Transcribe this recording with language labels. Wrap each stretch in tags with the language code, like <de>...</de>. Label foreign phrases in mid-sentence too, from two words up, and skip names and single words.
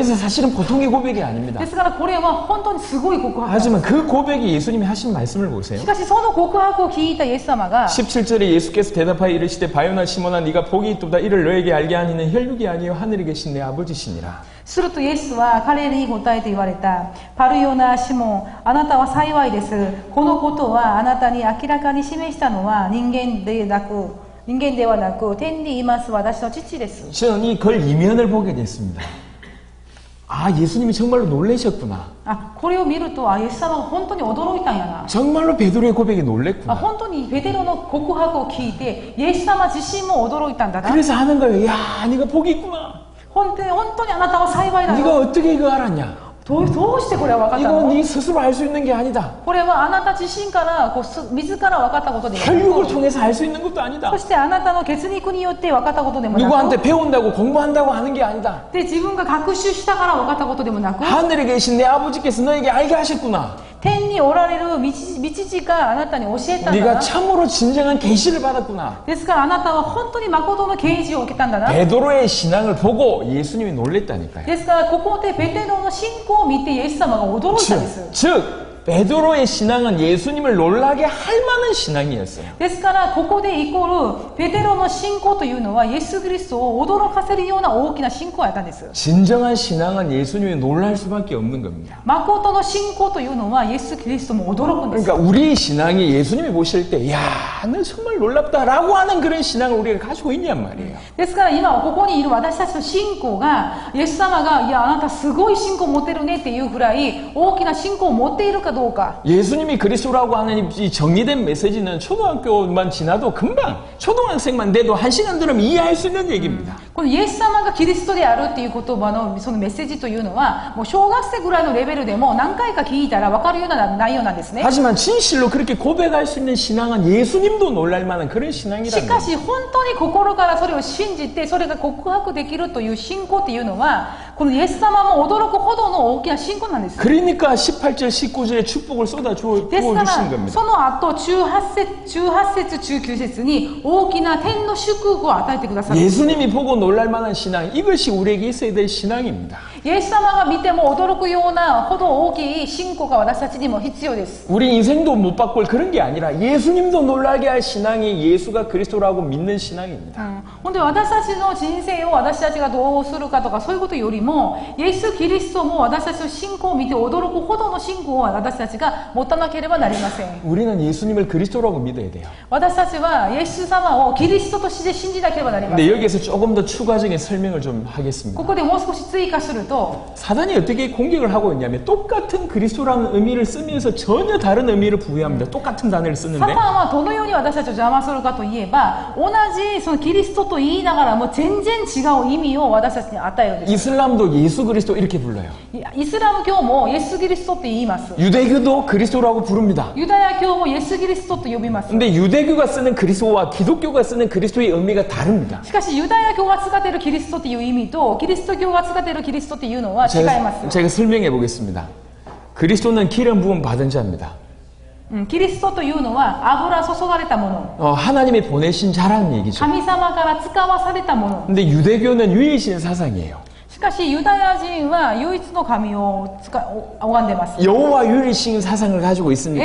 <ko>그래서 사실은 보통의 고백이 아닙니다.</ko> <ja>ですからこれは本当にすごい告白なんです。</ja> <ko>하지만 그 고백이 예수님이 하신 말씀을 보세요.</ko> <ja>しかしその告白を聞いたイエス様が</ja> <ko>17절에 예수께서 대답하여 이르시되 바요나 시몬아 네가 복이 있도다 이를 너에게 알게 하니는 혈육이 아니요 하늘에 계신 내 아버지시니라.</ko> <ja>するとイエスは彼に答えて言われた。パルヨナシモン、あなたは幸いです。このことはあなたに明らかに示したのは人間ではなく天にいます私の父です。</ja> <ko>저는 이 글 이면을 보게 됐습니다. 아, 예수님이 정말로 놀라셨구나.</ko> <ja>これを見るとイエス様が本当に驚いたんやな。</ja> <ko>정말로 베드로의 고백이 놀랬구나.</ko> <ja>本当にペテロの告白を聞いてイエス様自身も驚いたんだな。</ja> <ko>그래서 하는 거예요. 야, 네가 복이 있구나.</ko> <ja>本当にあなたは幸いだ</ja> <ko>네가</ko> <ja>よ。</ja> <ko>어떻게 이거 알았냐?</ko> <ja>どうしてこれは分かった</ja> <ko>이거</ko> <ja>の？</ja> <ko>네 스스로 알 수 있는 게 아니다.</ko> <ja>これはあなた自身から自ら分かったことではな</ja> <ko>혈육을</ko> <ja>く、</ja> <ko>통해서 알 수 있는 것도 아니다.</ko> <ja>そしてあなたの血肉によって分かったことでもなく、</ja> <ko>누구한테 배운다고 공부한다고 하는 게 아니다.</ko> <ja>で自分が学習したから分かったことでもなく、</ja> <ko>하늘에 계신 내 아버지께서 너에게 알게 하셨구나.</ko> <ja>天におられる道父があなたに教えたんだ</ja> <ko>네가</ko> <ja>な。</ja> <ko>참으로 진정한 계시를 받았구나.</ko> <ja>ですからあなたは本当に誠の啓示を受けたんだな。</ja> <ko>베드로의 신앙을 보고 예수님이 놀랬다니까요.</ko> <ja>ですからここでペテロの信仰を見てイエス様が驚いたんです。</ja> <ko>즉 베드로의 신앙은 예수님을 놀라게 할 만한 신앙이었어요.</ko> <ja>ですからここでイコールペテロの信仰というのはイエス・キリストを驚かせるような大きな信仰をやったんです。</ja> <ko>진정한 신앙은 예수님이 놀랄 수밖에 없는 겁니다.</ko> <ja>誠の信仰というのはイエス・キリストも驚くんです。</ja> <ko>그러니까 우리 신앙이 예수님이 보실 때, 야, 너 정말 놀랍다라고 하는 그런 신앙을 우리가 가지고 있냔 말이에요.</ko> <ja>ですから今ここにいる私たちの信仰がイエス様がいやあなたすごい信仰を持ってるねっていうぐらい大きな信仰を持っているかどうか</ja> <ko>예수님이 그리스도라고 하는 이 정리된 메시지는 초등학교만 지나도 금방 초등학생만 돼도 1시간 들으면 이해할 수 있는 얘기입니다.</ko> <ja>このイエス様がキリストであるっていう言葉のそのメッセージというのはもう小学生ぐらいのレベルでも何回か聞いたら分かるような内容なんですね。</ja> <ko>하지만 진실로 그렇게 고백할 수 있는 신앙은 예수님도 놀랄 만한 그런</ko> <ja>し</ja> <ko>신앙이라는</ko> <ja>かし本当に心からそれを信じてそれが告白できるという信仰っていうのはこのイエス様も驚くほどの大きな信仰なんです。</ja> <ko>그러니까 18절 19절에 축복을 쏟아</ko> <ja>ですか</ja> <ko>주신</ko> <ja>ら</ja> <ko>겁니다.</ko> <ja>その後18節19節に大きな天の祝福を与えてくださる。</ja> <ko>예수님이 보고 놀랄 만한 신앙, 이것이 우리에게 있어야 될 신앙입니다.</ko> <ja>イエス様が見ても驚くようなほど大きい信仰が私たちにも必要です。</ja> <ko>우리 인생도 못 바꿀 그런 게 아니라 예수님도 놀라게 할 신앙이 예수가 그리스도라고 믿는 신앙입니다.</ko> <ja>本当に私たちの人生を私たちがどうするかとかそういうことよりもイエス・キリストも私たちの信仰を見て驚くほどの信仰を私たちが持たなければなりません。</ja> <ko>우리는 예수님을 그리스도라고 믿어야 돼요.</ko> <ja>私たちはイエス様をキリストとして信じなければなりませ</ja> <ko>근데</ko> <ja>ん。</ja> <ko>여기에서 조금 더 추가적인 설명을 좀 하겠습니다.</ko> <ja>ここでもう少し追加すると</ja> <ko>사단이 어떻게 공격을 하고 있냐면 똑같은 그리스도라는 의미를 쓰면서 전혀 다른 의미를 부여합니다. 똑같은 단어를</ko> <ja>サ</ja> <ko>쓰는데</ko> <ja>タンはどのように私たちを邪魔するかといえば同じそのキリストと言いながらも全然違う意味を私たちに与えるんです。</ja> <ko>이슬람도 예수 그리스도 이렇게 불러요.</ko> <ja>イスラム教もイエス・キリストって言います。</ja> <ko>유대교도 그리스도라고 부릅니다.</ko> <ja>ユダヤ教もイエス・キリストと呼びます。</ja> <ko>근데 유대교가 쓰는 그리스도와 기독교가 쓰는 그리스도의 의미가 다릅니다.</ko> <ja>しかしユダヤ教が使っているキリストっていう意味とキリスト教が使っているキリストっていうのは違います。</ja> <ko>제가 설명해 보겠습니다. 그리스도는 기름 부음 받은 자입니다.</ko> <ja>キリストというのは油注がれたもの、</ja> <ko>하나님이 보내신 자라는 얘기죠.</ko> <ja>神様から使わされたもの。</ja> <ko>근데 유대교는 유일신 사상이에요.</ko> <ja>しかしユダヤ人は唯一の神を拝んでます。</ja> <ko>여호와 유일신 사상을 가지고 있으니까</ko>